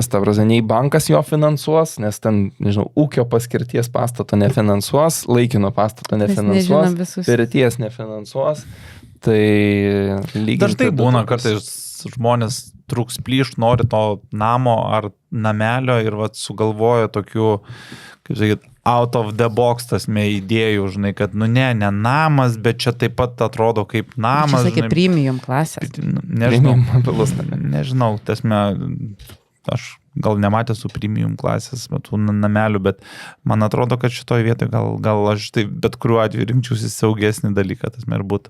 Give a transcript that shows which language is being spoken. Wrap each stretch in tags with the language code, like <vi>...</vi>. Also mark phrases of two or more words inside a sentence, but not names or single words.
<lt>Ta prasme, nei bankas jo finansuos, nes ten, nežinau, ūkio paskirties pastato nefinansuos, laikino pastato nefinansuos, verties nefinansuos. Tai lygiai. Dažnai būna, kartais žmonės trūks plyš, nori to namo ar namelio ir vat sugalvoja tokių, kaip sakyt,</lt> <en>out of the box</en> <lt>tasme idėjų, žinai, kad ne namas, bet čia taip pat atrodo kaip namas. Čia sakė premium klasės. Nežinau, tasme, aš gal nematęs su premium klasės tų namelių, bet man atrodo, kad šitoj vietoje gal aš tai bet kuriuo atveju rinkčiausi saugesnį dalyką, tasme ir būtų.</lt>